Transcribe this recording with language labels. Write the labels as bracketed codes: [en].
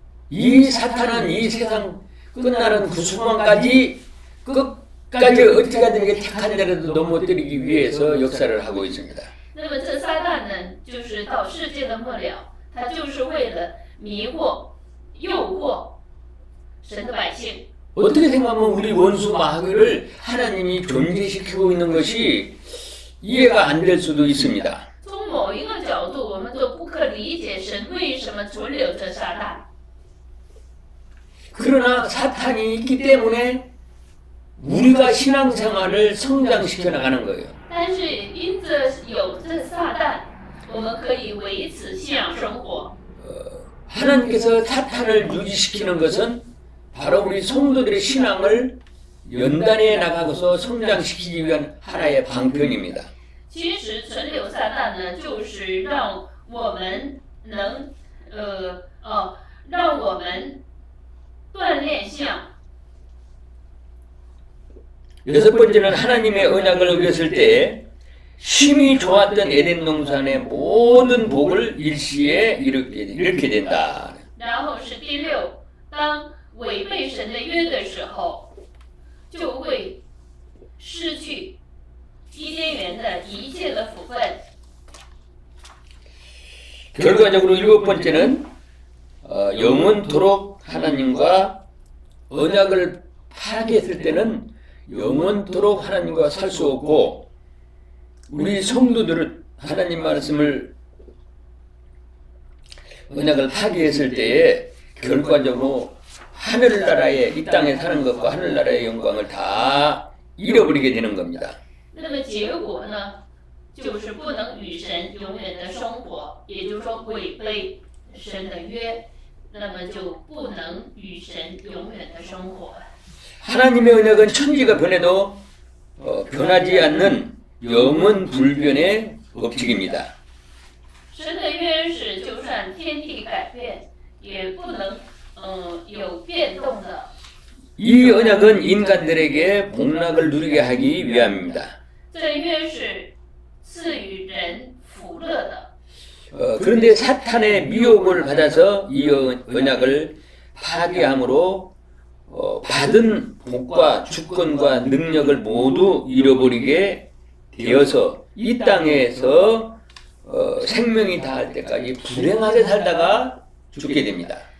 [ko] 이 사탄은 이 세상 끝나는 그 순간까지 끝까지 어떻게 하든 택한 대로도 넘어뜨리기 위해서 역사를 하고 있습니다. [zh] 那么这撒旦呢，就是到世界的末了，他就是为了迷惑、诱惑神的百姓。 [ko] 어떻게 생각하면 우리 원수 마귀를 하나님이 존재시키고 있는 것이 이해가 안 될 수도 있습니다. [zh] 从某一个角度，我们都不可理解神为什么存留着撒旦。 [ko] 그러나 사탄이 있기 때문에 우리가 신앙생활을 성장시켜 나가는 거예요. [zh] 但是因着有这撒旦，我们可以维持信仰生活。 [ko] 하나님께서 사탄을 유지시키는 것은 바로 우리 성도들의 신앙을 연단해 나가고서 성장시키기 위한 하나의 방편입니다. [zh] 其实存留撒旦呢，就是让我们能让我们锻炼信仰。 [ko] 여섯 번째는 하나님의 언약을 어겼을 때 심히 좋았던 에덴 동산의 모든 복을 일시에 잃게 된다. [zh] 然后是第六，当违背神的约的时候，就会失去伊甸园的一切的福分。 [ko] 결과적으로 일곱 번째는 영원토록 하나님과 언약을 파괴했을 때는 영원토록 하나님과 살 수 없고 우리 성도들은 하나님 말씀을 언약을 파괴했을 때에 결과적으로 하늘나라에 이 땅에 사는 것과 하늘나라의 영광을 다 잃어버리게 되는 겁니다. [zh] 那么结果呢，就是不能与神永远的生活，也就是说违背神的约，那么就不能与神永远的生活。 [ko] 하나님의 언약은 천지가 변해도 변하지 않는 영원 불변의 법칙입니다. [zh] 神的约是，就算天地改变，也不能有变动的。 [ko] 이 언약은 인간들에게 복락을 누리게 하기 위함입니다. [zh] 这约是赐予人福乐的。 [ko] 그런데 사탄의 미혹을 받아서 이 언약을 파괴함으로 받은 복과 주권과 능력을 모두 잃어버리게 되어서 이 땅에서 생명이 닿을 때까지 불행하게 살다가 죽게 됩니다.